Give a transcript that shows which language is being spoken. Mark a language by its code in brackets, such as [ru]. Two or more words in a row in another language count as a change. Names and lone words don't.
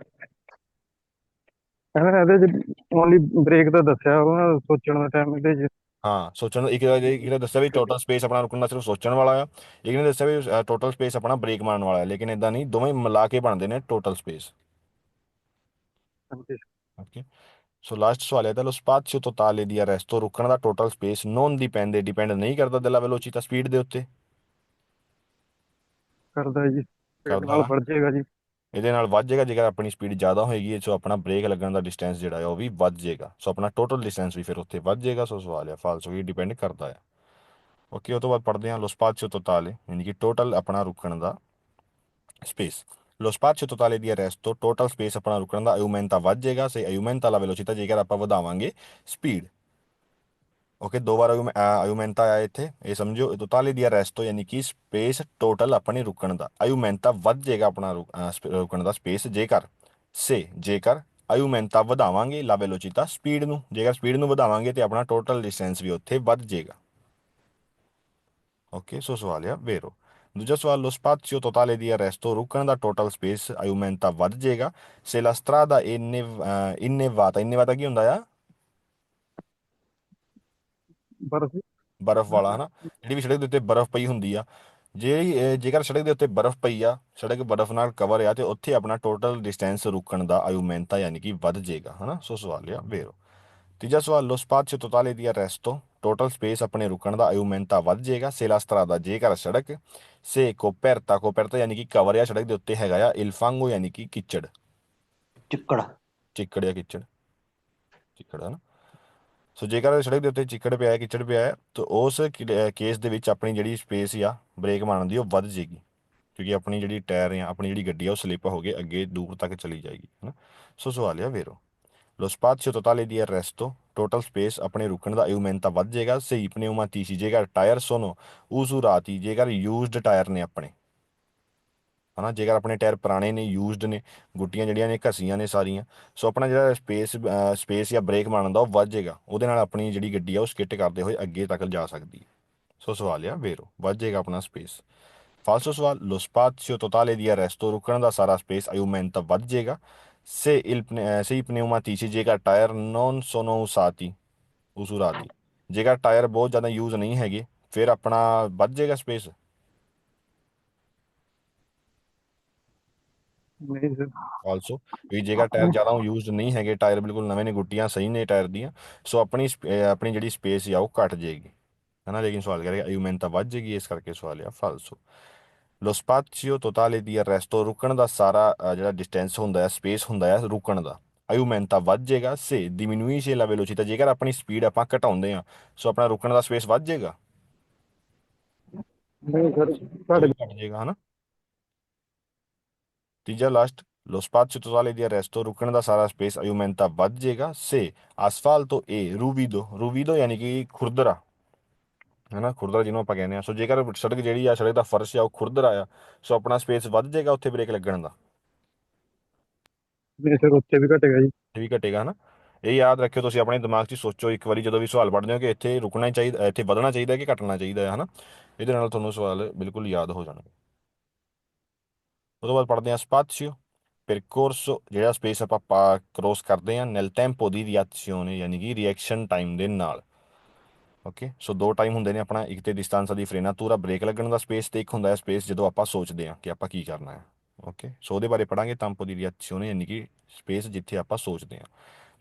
[pa] ਇਹਦੇ ਚ [en] only brake [pa] ਦਾ ਦੱਸਿਆ ਉਹਨਾਂ ਸੋਚਣ ਦਾ ਟਾਈਮ ਇਹਦੇ ਚ। ਹਾਂ ਸੋਚਣ ਇੱਕ ਨੇ ਦੱਸਿਆ ਵੀ [en] total space [pa] ਆਪਣਾ ਰੁਕਣ ਦਾ ਸਿਰਫ ਸੋਚਣ ਵਾਲਾ ਆ, ਇੱਕ ਨੇ ਦੱਸਿਆ ਵੀ [en] total space [pa] ਆਪਣਾ ਬ੍ਰੇਕ ਮਾਰਨ ਵਾਲਾ ਹੈ, ਲੇਕਿਨ ਇਦਾਂ ਨਹੀਂ, ਦੋਵੇਂ ਮਿਲਾ ਕੇ ਬਣਦੇ ਨੇ [en] total space. [pa] ਹਾਂਜੀ [en] okay, so last [pa] ਸਵਾਲ ਹੈ, ਤਾਂ [it] lo spazio totale di arresto, [pa] ਰੁਕਣ ਦਾ [en] total space [it] non dipende, [pa] ਡਿਪੈਂਡ ਨਹੀਂ ਕਰਦਾ [it] della velocità [pa] ਸਪੀਡ ਦੇ ਉੱਤੇ। ਕਰਦਾ ਜੀ, ਇਹਦੇ ਕਰਦਾ ਨਾਲ ਆ, ਵੱਧ ਜਾਏਗਾ ਜੀ। ਇਹਦੇ ਨਾਲ ਵੱਧ ਜਾਏਗਾ ਜੇਕਰ ਆਪਣੀ ਸਪੀਡ ਜ਼ਿਆਦਾ ਹੋਏਗੀ, ਸੋ ਆਪਣਾ ਬ੍ਰੇਕ ਲੱਗਣ ਦਾ ਡਿਸਟੈਂਸ ਜਿਹੜਾ ਹੈ ਉਹ ਵੀ ਵੱਧ ਜਾਏਗਾ, ਸੋ ਆਪਣਾ [en] total distance [pa] ਵੀ ਫਿਰ ਉੱਥੇ ਵੱਧ ਜਾਏਗਾ। ਸੋ ਸਵਾਲ ਹੈ ਫਾਲਸੋ, ਵੀ ਡਿਪੈਂਡ ਕਰਦਾ ਹੈ। ਓਕੇ, ਉਹ ਤੋਂ ਬਾਅਦ ਪੜ੍ਹਦੇ ਹਾਂ [it] lo spazio totale [pa] ਯਾਨੀ ਕਿ ਟੋਟਲ ਆਪਣਾ ਰੁਕਣ ਦਾ ਸਪੇਸ। [it] lo spazio totale di arresto, [en] total space [pa] ਆਪਣਾ ਰੁਕਣ ਦਾ aumenta ਵੱਧ ਜਾਏਗਾ, [it] se aumenta la velocità [pa] ਜੇਕਰ ਆਪਾਂ ਵਧਾਵਾਂਗੇ ਸਪੀਡ। ਓਕੇ, ਦੋ ਵਾਰ aumenta ਆਇਆ ਇੱਥੇ, ਇਹ ਸਮਝੋ [it] totale di arresto [pa] ਯਾਨੀ ਕਿ [en] space total [pa] ਆਪਣੇ ਰੁਕਣ ਦਾ, aumenta ਵੱਧ ਜਾਏਗਾ ਆਪਣਾ ਰੁਕਣ ਦਾ ਸਪੇਸ ਜੇਕਰ, ਜੇਕਰ aumenta ਵਧਾਵਾਂਗੇ [it] la velocità [pa] ਸਪੀਡ ਨੂੰ, ਜੇਕਰ ਸਪੀਡ ਨੂੰ ਵਧਾਵਾਂਗੇ ਤੇ ਆਪਣਾ [en] total distance [pa] ਵੀ ਉੱਥੇ ਵੱਧ ਜਾਏਗਾ। [en] okay, so [pa] ਸਵਾਲ ਆ ਵੇਰੋ। ਦੂਜਾ ਸਵਾਲ, [it] lo spazio totale di arresto, [pa] ਰੁਕਣ ਦਾ [en] total space [pa] aumenta ਵੱਧ ਜਾਏਗਾ, [it] se la strada innevata [pa] ਕੀ ਹੁੰਦਾ ਆ? ਬਰਫ਼ ਬਰਫ਼ ਵਾਲਾ, ਹਨਾ, ਜਿਹੜੀ ਵੀ ਸੜਕ ਦੇ ਉੱਤੇ ਬਰਫ਼ ਪਈ ਹੁੰਦੀ ਆ, ਜੇਕਰ ਸੜਕ ਦੇ ਉੱਤੇ ਬਰਫ਼ ਪਈ ਆ, ਸੜਕ ਬਰਫ਼ ਨਾਲ ਕਵਰ ਆ, ਤੇ ਉੱਥੇ ਆਪਣਾ [en] total distance [pa] ਰੁਕਣ ਦਾ aumenta ਯਾਨੀ ਕਿ ਵੱਧ ਜਾਏਗਾ, ਹਨਾ। ਸੋ ਸਵਾਲ ਆ ਵੇਰੋ। ਤੀਜਾ ਸਵਾਲ, [it] lo spazio totale di arresto, [en] total space [pa] ਆਪਣੇ ਰੁਕਣ ਦਾ aumenta ਵੱਧ ਜਾਏਗਾ, [it] se la strada [pa] ਜੇਕਰ ਸੜਕ, [it] se coperta [pa] ਯਾਨੀ ਕਿ ਕਵਰ ਆ ਸੜਕ ਦੇ ਉੱਤੇ ਹੈਗਾ ਆ, [it] il fango [pa] ਯਾਨੀ ਕਿ ਕਿੱਚੜ, ਚਿੱਕੜ। ਚਿੱਕੜ ਜਾਂ ਕਿੱਚੜ, ਚਿੱਕੜ, ਹਨਾ। ਸੋ ਜੇਕਰ ਸੜਕ ਦੇ ਉੱਤੇ ਚਿੱਕੜ ਪਿਆ ਹੈ, ਕਿੱਚੜ ਪਿਆ ਹੈ, ਤਾਂ ਉਸ ਕੇਸ ਦੇ ਵਿੱਚ ਆਪਣੀ ਜਿਹੜੀ ਸਪੇਸ ਆ ਬ੍ਰੇਕ ਮਾਰਨ ਦੀ ਉਹ ਵੱਧ ਜਾਏਗੀ, ਕਿਉਂਕਿ ਆਪਣੀ ਜਿਹੜੀ ਟਾਇਰ ਆ, ਆਪਣੀ ਜਿਹੜੀ ਗੱਡੀ ਆ ਉਹ ਸਲਿੱਪ ਹੋ ਕੇ ਅੱਗੇ ਦੂਰ ਤੱਕ ਚਲੀ ਜਾਏਗੀ, ਹਨਾ। ਸੋ ਸਵਾਲ ਆ ਵੇਰੋ। [it] lo spazio totale di arresto, [en] total space [pa] ਆਪਣੇ ਰੁਕਣ ਦਾ aumenta ਵੱਧ ਜਾਏਗਾ, ਸਹੀ ਪਨੇਉਮਾਤੀਸੀ ਜੇਕਰ ਟਾਇਰ [it] sono usurati [pa] ਜੇਕਰ [en] used tyre [pa] ਨੇ ਆਪਣੇ, ਹਨਾ, ਜੇਕਰ ਆਪਣੇ ਟਾਇਰ ਪੁਰਾਣੇ ਨੇ, ਯੂਜ਼ਡ ਨੇ, ਗੁੱਟੀਆਂ ਜਿਹੜੀਆਂ ਨੇ ਘਸੀਆਂ ਨੇ ਸਾਰੀਆਂ, ਸੋ ਆਪਣਾ ਜਿਹੜਾ ਸਪੇਸ ਜਾਂ ਬ੍ਰੇਕ ਮਾਰਨ ਦਾ ਉਹ ਵੱਧ ਜਾਏਗਾ, ਉਹਦੇ ਨਾਲ ਆਪਣੀ ਜਿਹੜੀ ਗੱਡੀ ਆ ਉਹ ਸਕਿੱਟ ਕਰਦੇ ਹੋਏ ਅੱਗੇ ਤੱਕ ਜਾ ਸਕਦੀ ਹੈ। ਸੋ ਸਵਾਲ ਆ ਵੇਰੋ, ਵੱਧ ਜਾਏਗਾ ਆਪਣਾ ਸਪੇਸ। ਫਾਲਸੋ ਸਵਾਲ, [it] lo spazio totale di arresto, [pa] ਰੁਕਣ ਦਾ ਸਾਰਾ ਸਪੇਸ aumenta ਵੱਧ ਜਾਏਗਾ, ਸੇ ਪਨੇਉਮਾਤੀਸੀ ਜੇਕਰ ਟਾਇਰ [it] non sono usurati [pa] ਜੇਕਰ ਟਾਇਰ ਬਹੁਤ ਜ਼ਿਆਦਾ ਯੂਜ਼ ਨਹੀਂ ਹੈਗੇ ਫਿਰ ਆਪਣਾ ਵੱਧ ਜਾਏਗਾ ਸਪੇਸ। ਨਹੀਂ ਸਰ। ਆਲਸੋ ਵੀ ਜੇਕਰ ਟਾਇਰ ਜ਼ਿਆਦਾ ਯੂਜ਼ਡ ਨਹੀਂ ਹੈਗੇ, ਟਾਇਰ ਬਿਲਕੁਲ ਨਵੇਂ ਨੇ, ਗੁੱਟੀਆਂ ਸਹੀ ਨੇ ਟਾਇਰ ਦੀਆਂ, ਸੋ ਆਪਣੀ ਜਿਹੜੀ ਸਪੇਸ ਆ ਉਹ ਘਟ ਜਾਏਗੀ, ਹੈ ਨਾ। ਲੇਕਿਨ ਸਵਾਲ ਕਰੇਗਾ aumenta ਵੱਧ ਜਾਏਗੀ, ਇਸ ਕਰਕੇ ਸਵਾਲ ਆ ਫਾਲਸੋ। [it] lo spazio totale di arresto, [pa] ਰੁਕਣ ਦਾ ਸਾਰਾ ਜਿਹੜਾ ਡਿਸਟੈਂਸ ਹੁੰਦਾ ਹੈ, ਸਪੇਸ ਹੁੰਦਾ ਹੈ ਰੁਕਣ ਦਾ, aumenta ਵੱਧ ਜਾਏਗਾ, [it] se diminuisce la velocità [pa] ਜੇਕਰ ਆਪਣੀ ਸਪੀਡ ਆਪਾਂ ਘਟਾਉਂਦੇ ਆ, ਸੋ ਆਪਣਾ ਰੁਕਣ ਦਾ ਸਪੇਸ ਵੱਧ ਜਾਏਗਾ, ਨਹੀਂ ਸਰ, ਉਹ ਘੱਟ ਵੀ ਘਟ ਜਾਏਗਾ, ਹਨਾ। ਤੀਜਾ ਲਾਸਟ, [it] lo spazio totale di arresto, [pa] ਰੁਕਣ ਦਾ ਸਾਰਾ ਸਪੇਸ aumenta ਵੱਧ ਜਾਏਗਾ, [it] se asfalto e ruvido [pa] ਯਾਨੀ ਕਿ ਖੁਰਦਰਾ, ਹਨਾ, ਖੁਰਦਰਾ ਜਿਹਨੂੰ ਆਪਾਂ ਕਹਿੰਦੇ ਆ, ਸੋ ਜੇਕਰ ਸੜਕ ਜਿਹੜੀ ਆ, ਸੜਕ ਦਾ ਫਰਸ਼ ਆ ਉਹ ਖੁਰਦਰਾ ਆ, ਸੋ ਆਪਣਾ ਸਪੇਸ ਵੱਧ ਜਾਏਗਾ ਉੱਥੇ ਬ੍ਰੇਕ ਲੱਗਣ ਦਾ, ਨਹੀਂ ਸਰ, ਉੱਤੇ ਵੀ ਘਟੇਗਾ ਜੀ। ਇਹ ਵੀ ਘਟੇਗਾ, ਹਨਾ। ਇਹ ਯਾਦ ਰੱਖਿਓ, ਤੁਸੀਂ ਆਪਣੇ ਦਿਮਾਗ 'ਚ ਸੋਚੋ ਇੱਕ ਵਾਰੀ ਜਦੋਂ ਵੀ ਸਵਾਲ ਪੜ੍ਹਦੇ ਹੋ ਕਿ ਇੱਥੇ ਰੁਕਣਾ ਹੀ ਚਾਹੀਦਾ, ਇੱਥੇ ਵਧਣਾ ਚਾਹੀਦਾ ਕਿ ਘਟਣਾ ਚਾਹੀਦਾ ਹੈ, ਹਨਾ। ਇਹਦੇ ਨਾਲ ਤੁਹਾਨੂੰ ਸਵਾਲ ਬਿਲਕੁਲ ਯਾਦ ਹੋ ਜਾਣਗੇ। ਉਹ ਤੋਂ ਬਾਅਦ ਪੜ੍ਹਦੇ ਹਾਂ [it] spazio percorso, [pa] ਜਿਹੜਾ ਸਪੇਸ ਆਪਾਂ ਕ੍ਰੋਸ ਕਰਦੇ ਹਾਂ [it] nel tempo di reazione [pa] ਯਾਨੀ ਕਿ [en] reaction time [pa] ਦੇ ਨਾਲ। [en] okay, so [pa] ਦੋ ਟਾਈਮ ਹੁੰਦੇ ਨੇ ਆਪਣਾ, ਇੱਕ ਤੇ [it] distanza di frenatura [pa] ਬ੍ਰੇਕ ਲੱਗਣ ਦਾ ਸਪੇਸ, ਤੇ ਇੱਕ ਹੁੰਦਾ ਹੈ ਸਪੇਸ ਜਦੋਂ ਆਪਾਂ ਸੋਚਦੇ ਹਾਂ ਕਿ ਆਪਾਂ ਕੀ ਕਰਨਾ ਹੈ। [en] okay, so [pa] ਉਹਦੇ ਬਾਰੇ ਪੜਾਂਗੇ [it] tempo di reazione [pa] ਯਾਨੀ ਕਿ ਸਪੇਸ ਜਿੱਥੇ ਆਪਾਂ ਸੋਚਦੇ ਹਾਂ।